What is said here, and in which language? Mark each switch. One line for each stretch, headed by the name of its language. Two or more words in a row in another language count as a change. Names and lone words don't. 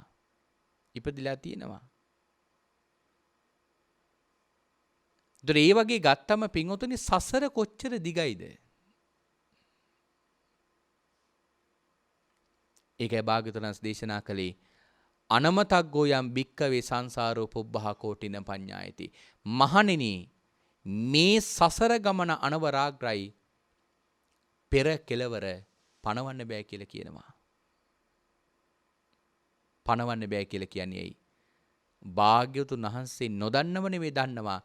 Sinhala: ඉපදිලා තියෙනවා. ඒතර ඒ වගේ ගත්තම පින්වතුනි සසර කොච්චර දිගයිද? ඒකයි භාග්‍යවතුන් වහන්සේ දේශනා කළේ
Pali: අනමතග්ගෝ යම් භික්කවේ සංසාරෝ පුබ්බහා කෝටින පඤ්ඤායති.
Sinhala: මහණෙනි මේ සසර ගමන අනවරාග්‍රයි පෙර කෙලවර පණවන්න බෑ කියලා කියනවා. පණවන්න බෑ කියලා කියන්නේ ඇයි? භාග්‍යවතුන් වහන්සේ නොදන්නව නෙවෙයි දන්නවා.